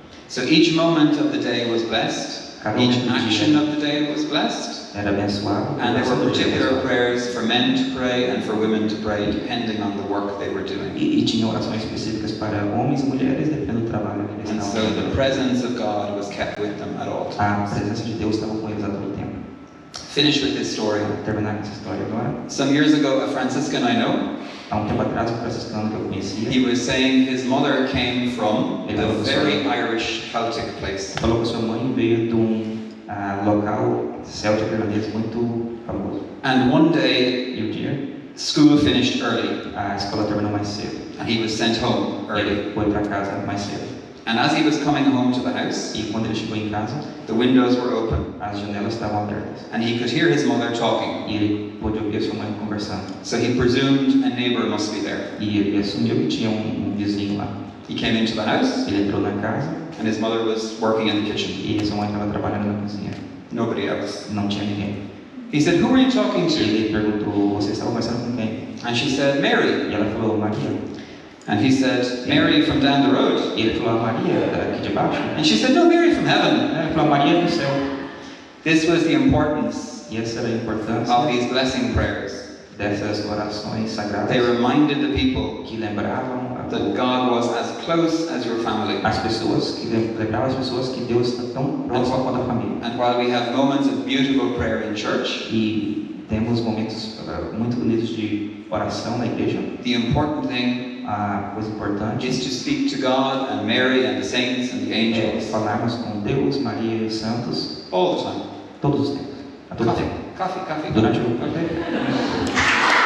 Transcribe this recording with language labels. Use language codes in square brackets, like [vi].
[en] So each moment of the day was blessed, [pt] Cada [en] each [pt] momento do [en] action [pt] dia [en] of the day was blessed, [pt] era abençoado, [en] and there were [pt] todo dia [en] particular [pt] abençoado. [en] prayers for men to pray and for women to pray, depending on the work they were doing. [pt] E tinha orações específicas para homens e mulheres, dependendo do trabalho que eles [en] And [pt] estavam [en] so the [pt] fazendo. [en] presence of God was kept with them at all [pt] A [en] times. [pt] presença de Deus estava com eles a todo tempo. [en] Finish with this story. [pt] Vou terminar com essa história agora. [en] Some years ago, a Franciscan I know, [pt] Há tempo atrás, um franciscano que eu conhecia, [en] he was saying his mother came from a very Irish Celtic place. [pt] falou que sua mãe veio de local céltico irlandês muito famoso. [en] And one day, [pt] E um dia, [en] school finished early, [pt] a escola terminou mais cedo. [en] and he was sent home early. [pt] Ele foi para casa mais cedo. [en] And as he was coming home to the house, [pt] E quando ele chegou em casa, [en] the windows were open, [pt] as janelas estavam abertas. [en] and he could hear his mother talking. [pt] E ele pôde ouvir a sua mãe conversando. [en] So he presumed a neighbor must be there. [pt] E ele assumiu que tinha vizinho lá. [en] He came into the house, [pt] Ele entrou na casa [en] and his mother was working in the kitchen. [pt] e sua mãe estava trabalhando na cozinha. [en] Nobody else. [pt] Não tinha ninguém. [en] He said, "Who are you talking [pt] E [en] to?" [pt] ele perguntou: Você estava conversando com quem? [en] And she said, "Mary." [pt] E ela falou: Maria. [en] And he said, "Mary from down the road." [pt] E ele falou: Maria, daqui de baixo. [en] And she said, "No, Mary from heaven." [pt] Ele falou: Maria do céu. [en] This was the importance [pt] E essa era a importância [en] of these blessing prayers. [pt] dessas orações sagradas [en] They reminded the people [pt] que lembravam [en] that God was as close as your family. [pt] as pessoas, que lembravam as pessoas que Deus está tão próximo quanto a família. [en] And while we have moments of beautiful prayer in church, [pt] E temos momentos muito bonitos de oração na igreja. [en] the important thing [pt] A coisa importante [en] is to speak to God and Mary and the saints and the [pt] é [en] angels [pt] falarmos com Deus, Maria e os santos [en] all the time. [pt] todos os tempos, a todo tempo, [en] Coffee. [pt] durante o café.